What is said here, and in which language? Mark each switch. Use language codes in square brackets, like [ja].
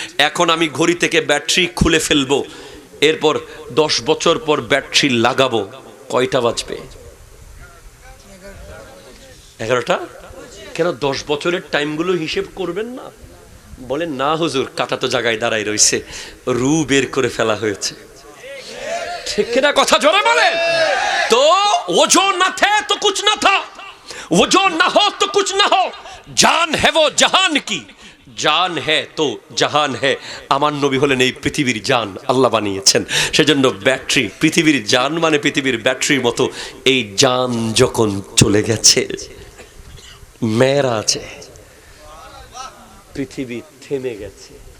[bn] এখন আমি ঘড়ি থেকে ব্যাটারি খুলে ফেলবো, এরপর 10 বছর পর ব্যাটারি লাগাবো। কয়টা বাজবে? 11টা। কেন 10 বছরের টাইমগুলো হিসেব করবেন না? বলেন না হুজুর, কাটা তো জায়গায় দাঁড়াই রয়েছে, রু বের করে ফেলা হয়েছে। ঠিক কিনা? কথা জোরে বলেন। [hi] तो वो जो न थे तो कुछ न था, वो जो न हो तो कुछ न हो, जान है वो जहान की, জান হে তো জাহান হে। [bn] আমার নবী হলেন এই পৃথিবীর জান, আল্লাহ বানিয়েছেন। সেজন্য ব্যাটারি, পৃথিবীর জান মানে পৃথিবীর ব্যাটারির মতো। এই জান যখন চলে গেছে, মেরাজে পৃথিবী থেমে গেছে।